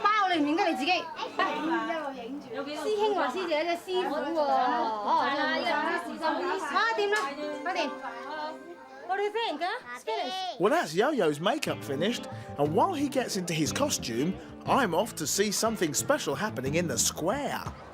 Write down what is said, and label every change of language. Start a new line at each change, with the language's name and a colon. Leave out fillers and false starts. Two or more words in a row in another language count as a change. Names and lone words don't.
Cantonese: 你唔認得你自己？師兄話師姐嘅師傅喎，哦，真係掂啦，快掂。
English: What do you think, huh? It's finished. Well, that's Yo-Yo's makeup finished, and while he gets into his costume, I'm off to see something special happening in the square.